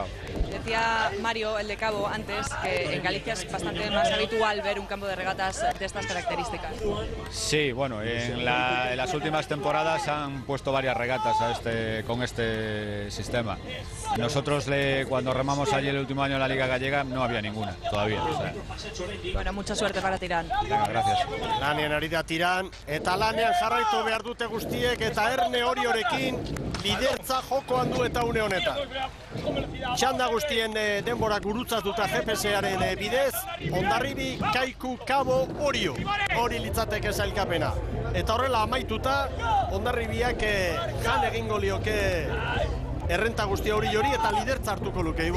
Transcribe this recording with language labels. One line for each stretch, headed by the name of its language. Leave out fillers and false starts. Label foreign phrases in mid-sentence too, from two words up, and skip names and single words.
Spanish: Decía Mario, el de Cabo, antes que en Galicia es bastante más habitual ver un campo de regatas de estas características. Sí, bueno, en las últimas temporadas han puesto varias regatas con este sistema. Nosotros cuando remamos allí el último año en la Liga Gallega no había ninguna todavía. O sea. Bueno, mucha suerte para Tirán. Venga, gracias.
Basque: Lanean ari da Tirán, eta lanean jarraitu behar dute guztiek, eta Erne Oriorekin lidertza jokoan du eta une honetan. Txanda guztien denborak gurutzatuta GPS-aren bidez, Hondarribi, Kaiku, Cabo, Orio. Hori litzateke sailkapena. Eta horrela amaituta, Hondarribiak jan egingo lioke errenta guztia hori eta lidertza hartuko luke, Ibor.